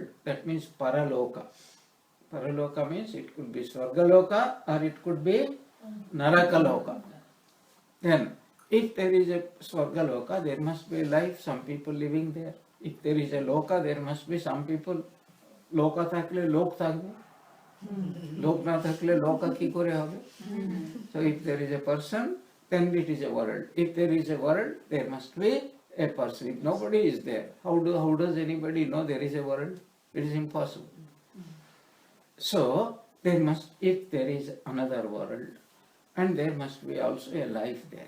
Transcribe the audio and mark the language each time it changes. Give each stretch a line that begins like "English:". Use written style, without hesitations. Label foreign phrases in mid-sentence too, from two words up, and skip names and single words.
English: That means paraloka. Paraloka means it could be Swargaloka or it could be Narakaloka. Then, if there is a Swargaloka, there must be life, some people living there. If there is a Loka, there must be some people.
Bangla: লোকা থাকলে লোক থাকবে. লোক না থাকলে লোকা কি করে হবে.
English: So if there is a person, then it is a world. If there is a world, there must be a person. If nobody is there, how does anybody know there is a world? It is impossible. So there must, if there is another world, and there must be also a life there.